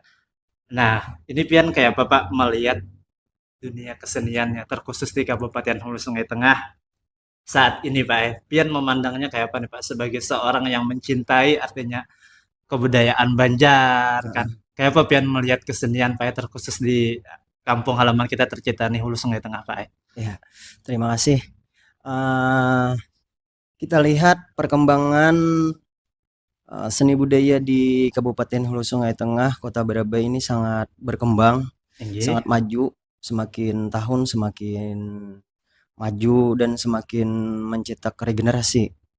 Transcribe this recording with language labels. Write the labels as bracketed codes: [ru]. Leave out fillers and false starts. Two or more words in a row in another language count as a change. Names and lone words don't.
[bjn] Nah, ini Pian kayak apa Pak melihat dunia keseniannya terkhusus di Kabupaten Hulu Sungai Tengah saat ini Pak? Pian memandangnya kayak apa nih Pak sebagai seorang yang mencintai artinya kebudayaan Banjar kan? Kayak apa Pian melihat kesenian Pak terkhusus di kampung halaman kita tercinta nih Hulu Sungai Tengah Pak? [id] Ya, terima kasih. Kita lihat perkembangan seni budaya di Kabupaten Hulu Sungai Tengah, Kota Berbay ini sangat berkembang, sangat maju, semakin tahun semakin maju dan semakin mencetak regenerasi.